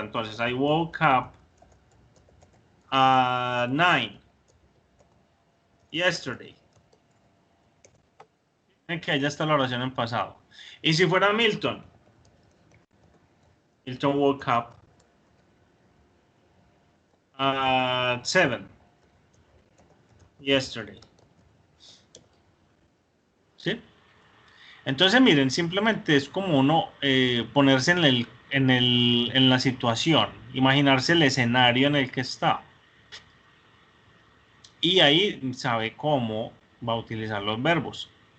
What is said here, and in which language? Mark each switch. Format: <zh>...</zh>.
<en>Entonces, I woke up at 9 yesterday.</en> <es>Ven que ya está la oración en pasado. Y si fuera</es> <en>Milton, Milton woke up at 7 yesterday.</en> <es>¿Sí? Entonces, miren, simplemente es como uno ponerse en la situación, imaginarse el escenario en el que está. Y ahí sabe cómo va a utilizar los verbos.</es>